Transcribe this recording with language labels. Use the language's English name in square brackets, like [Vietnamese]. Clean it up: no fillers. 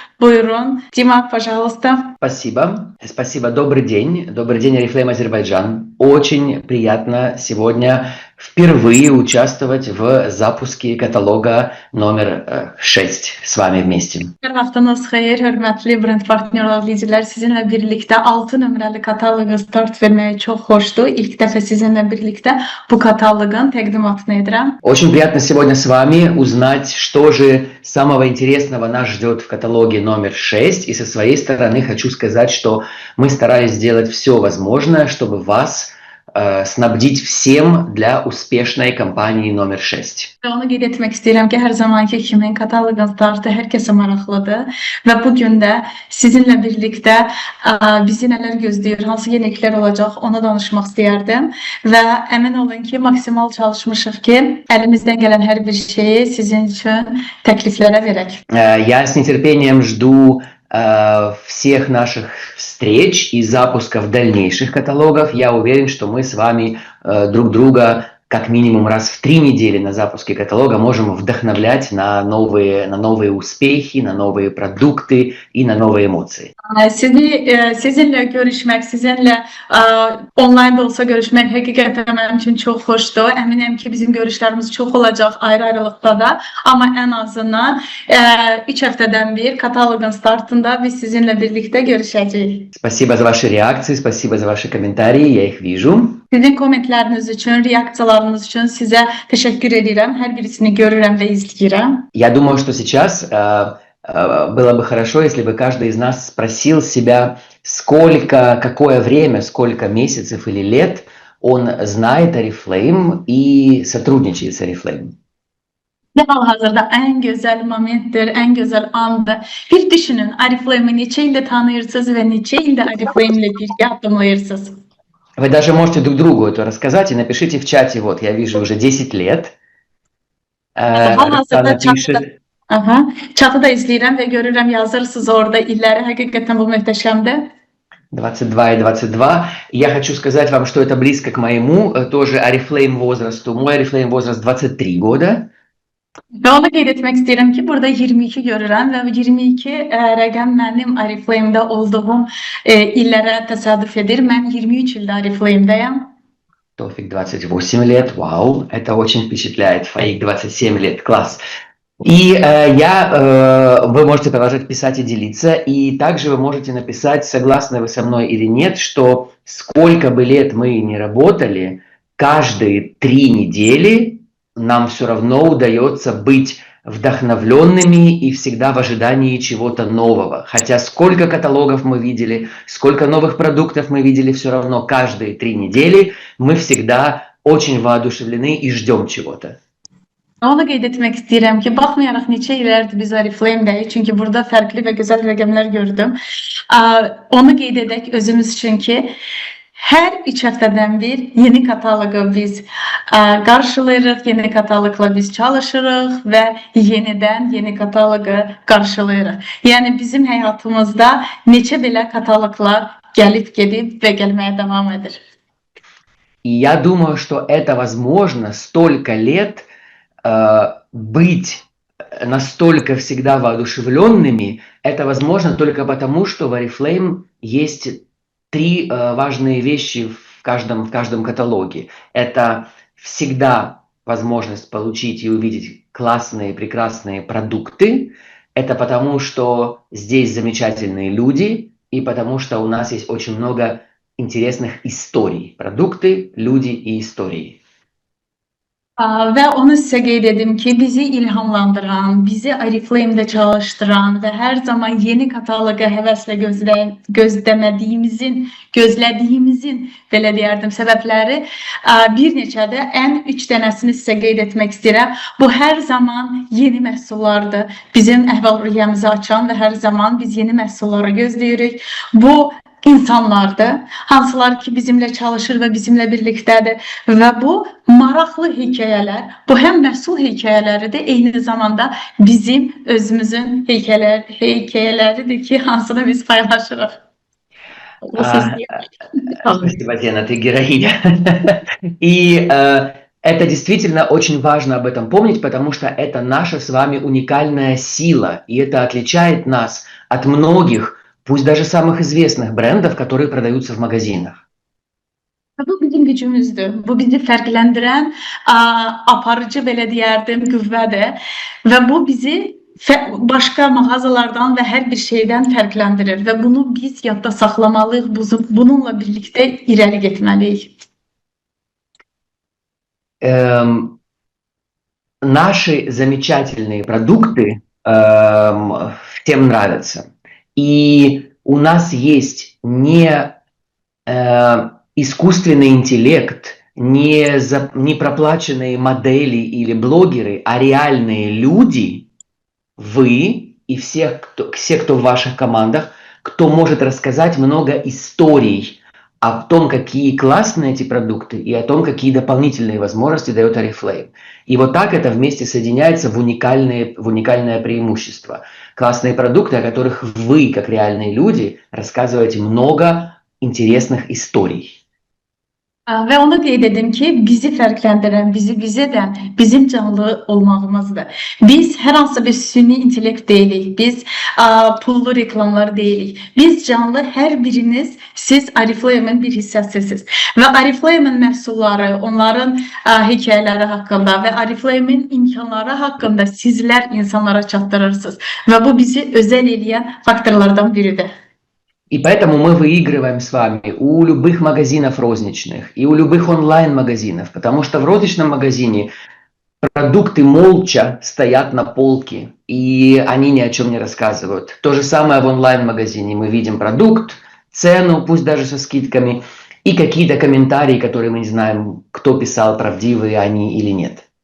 [Azerbaijani] Buyurun, [Russian] Дима, пожалуйста. Спасибо. Спасибо. Добрый день. Добрый день, Oriflame Азербайджан. Очень приятно сегодня впервые участвовать в запуске каталога номер 6 с вами вместе. [Azerbaijani] Hər vaxtınız xeyir, hörmətli brend partnyorlar, liderlər, sizinlə birlikdə 6 nömrəli kataloqa start verməyə çox xoşdur. İlk dəfə sizinlə birlikdə bu kataloqun təqdimatını edirəm. [Russian] Очень приятно сегодня с вами узнать, что же самого интересного нас ждет в каталоге номер 6. И со своей стороны хочу сказать, что мы старались сделать все возможное, чтобы вас снабдить всем для успешной кампании номер 6. [Azerbaijani] Onu qeyd etmək istəyirəm ki, hər zamanki kimi kataloqun startı hər kəsə maraqlıdır və bugün də sizinlə birlikdə bizi nələr gözləyir, hansı yeniliklər olacaq, ona danışmaq istəyərdim və əmin olun ki, maksimal çalışmışıq ki, əlimizdən gələn hər bir şeyi sizin üçün təkliflərə verək. [Russian] Я с нетерпением жду всех наших встреч и запусков дальнейших каталогов. Я уверен, что мы с вами друг друга как минимум раз в 3 недели на запуске каталога можем вдохновлять на новые успехи, на новые продукты и на новые эмоции. [Azerbaijani] Sizinlə görüşmək, sizinlə online da olsa görüşmək həqiqətən mənim üçün çox xoşdur. Əminəm ki, bizim görüşlərimiz çox olacaq ayrı-ayrılıqda da. Amma ən azından 3 həftədən bir kataloqun startında biz sizinlə birlikdə görüşəcəyik. [Russian] Спасибо за ваши реакции, спасибо за ваши комментарии, я их вижу. [Azerbaijani] Sizin komentləriniz üçün, reaksiyalarınız üçün sizə təşəkkür edirəm. Hər birisini görürəm və izləyirəm. [Russian] Я думаю, что сейчас было бы хорошо, если бы каждый из нас спросил себя, какое время, сколько месяцев или лет он знает Oriflame и сотрудничает с Oriflame. [Azerbaijani] Hal-hazırda ən gözəl momentdir, ən gözəl andır. Bir düşünün, Oriflame'i neçə ildə tanıyırsınız və neçə ildə Oriflame ilə birgə addımlayırsınız? [Russian] Вы даже можете друг другу это рассказать и напишите в чате, вот я вижу уже 10 лет. [Azerbaijani] Hal-hazırda çatı da izləyirəm və görürəm, yazırsınız orada illəri, həqiqətən bu möhtəşəmdir. [Russian] 22 и 22. Я хочу сказать вам, что это близко к моему, тоже Oriflame возрасту. Мой Oriflame возраст 23 года. [Azerbaijani] Və onu qeyd etmək istəyirəm ki, burada 22 görürəm və 22 rəqəm mənim Oriflame'də olduğum illərə təsadüf edir. Mən 23 ildə Oriflame'dəyəm. [Russian] Тофик 28 лет, вау, это очень впечатляет. Фаик 27 лет, класс. И вы можете продолжать писать и делиться, и также вы можете написать, согласны вы со мной или нет, что сколько бы лет мы ни работали, каждые 3 недели нам все равно удается быть вдохновленными и всегда в ожидании чего-то нового. Хотя сколько каталогов мы видели, сколько новых продуктов мы видели, все равно каждые 3 недели мы всегда очень воодушевлены и ждем чего-то. [Azerbaijani] Onu qeyd etmək istəyirəm ki, baxmayaraq neçə illərdir biz Oriflame'dəyik, çünki burada fərqli və gözəl rəqəmlər gördüm. Onu qeyd edək özümüz üçün ki, hər 3 həftədən bir yeni kataloqu biz qarşılayırıq, yeni kataloqla biz çalışırıq və yenidən yeni kataloqu qarşılayırıq. Yəni bizim həyatımızda neçə belə kataloqlar gəlib gedib və gəlməyə davam edir. [Russian] И я думаю, что это возможно столько лет быть настолько всегда воодушевленными, это возможно только потому, что в Oriflame есть 3 важные вещи в каждом каталоге. Это всегда возможность получить и увидеть классные, прекрасные продукты. Это потому, что здесь замечательные люди, и потому, что у нас есть очень много интересных историй. Продукты, люди и истории. [Azerbaijani] Və onu sizə qeyd edim ki, bizi ilhamlandıran, bizi Oriflame-də çalışdıran və hər zaman yeni kataloqa həvəslə gözlədiyimizin belə deyərdim səbəbləri bir neçədə ən 3 dənəsini sizə qeyd etmək istəyirəm. Bu hər zaman yeni məhsullardır. Bizim əhval-ruhiyyəmizi açan və hər zaman biz yeni məhsulları gözləyirik. Bu insanlardır, hansılar ki bizimlə çalışır və bizimlə birlikdədir və bu maraqlı hekayələr, bu həm məhsul hekayələridir, eyni zamanda bizim özümüzün hekayələridir ki, hansını biz paylaşırıq. [Russian] Спасибо, Диана, ты героиня. И это действительно очень важно об этом помнить, потому что это наша с вами уникальная сила, и это отличает нас от многих, пусть даже самых известных брендов, которые продаются в магазинах. [Azerbaijani] Bu bizim gücümüzdür. Bu bizi fərqləndirən aparıcı belə deyərdim qüvvədir və bu bizi başqa mağazalardan və hər bir şeydən fərqləndirir və bunu biz yadda saxlamalıyıq, bununla birlikdə irəli getməliyik. [Russian] Наши замечательные продукты всем нравятся. И у нас есть не искусственный интеллект, не проплаченные модели или блогеры, а реальные люди, вы и все, кто в ваших командах, кто может рассказать много историй о том, какие классные эти продукты и о том, какие дополнительные возможности дает Oriflame. И вот так это вместе соединяется в уникальное преимущество. Классные продукты, о которых вы, как реальные люди, рассказываете много интересных историй. [Azerbaijani] Və onu qeyd edim ki, bizi fərqləndirən, bizi edən bizim canlı olmağımızdır. Biz hər hansı bir süni intellekt deyilik, biz pullu reklamlar deyilik. Biz canlı, hər biriniz, siz Oriflame'in bir hissəsisiniz. Və Oriflame'in məhsulları, onların hekayələri haqqında və Oriflame'in imkanları haqqında sizlər insanlara çatdırırsınız. Və bu bizi özəl eləyən faktorlardan biridir. [Russian] И поэтому мы выигрываем с вами у любых магазинов розничных и у любых онлайн-магазинов, потому что в розничном магазине продукты молча стоят на полке, и они ни о чем не рассказывают. То же самое в онлайн-магазине. Мы видим продукт, цену, пусть даже со скидками, и какие-то комментарии, которые мы не знаем, кто писал, правдивые они или нет.